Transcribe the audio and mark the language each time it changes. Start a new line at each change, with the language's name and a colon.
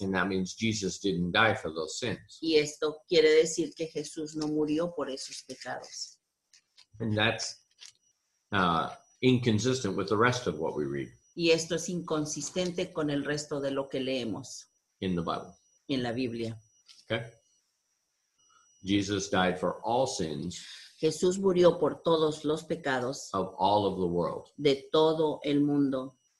English: And that means Jesus didn't die for those sins.
Spanish: Y esto quiere decir que Jesús no murió por esos pecados.
English: And that's inconsistent with the rest of what we read.
Spanish: Y esto es inconsistente con el resto de lo que leemos
English: in the Bible.
Spanish: En la Biblia.
English: Okay. Jesus died for all sins.
Spanish: Jesús murió por todos los pecados
English: of all of the world.
Spanish: De todo el mundo.